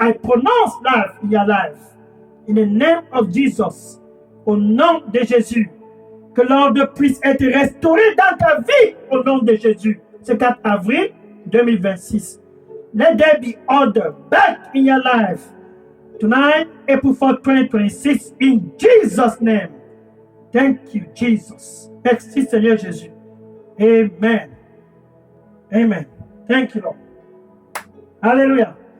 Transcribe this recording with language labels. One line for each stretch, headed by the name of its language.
English: I pronounce life in your life. In the name of Jesus,
French: au nom de Jésus. Que l'ordre puisse être restauré dans ta vie au nom de Jésus. Ce 4 avril 2026.
English: Let there be order back in your life. Tonight, April 4, 2026, in Jesus' name. Thank you, Jesus.
French: Merci, Seigneur Jésus.
English: Amen. Amen. Thank you, Lord. Alléluia.